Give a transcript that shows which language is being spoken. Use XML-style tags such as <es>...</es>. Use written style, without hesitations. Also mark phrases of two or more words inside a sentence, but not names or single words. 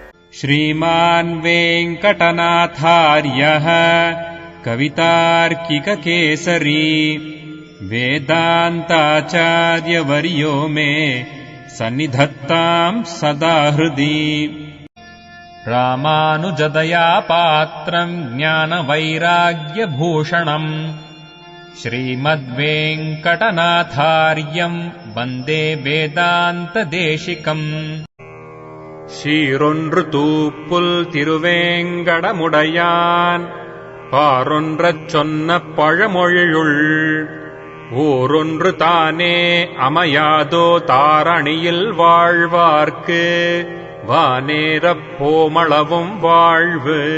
<sa>श्रीमान् वेङ्कटनाथार्यः कवितार्किककेसरी वेदान्ताचार्यवर्यो मे सन्निधत्ताम् सदा हृदि। रामानुजदया पात्रम् ज्ञानवैराग्यभूषणम् श्रीमद्वेङ्कटनाथार्यम् वन्दे वेदान्तदेशिकम्।</sa> <ta>சீரொன்றுதூப்புல் திருவேங்கடமுடையான் பாரொன்றச் சொன்ன பழமொழியுள் ஊரொன்று தானே அமையாதோ தாரணியில் வாழ்வார்க்கு வானேரப் போமளவும் வாழ்வு.</ta>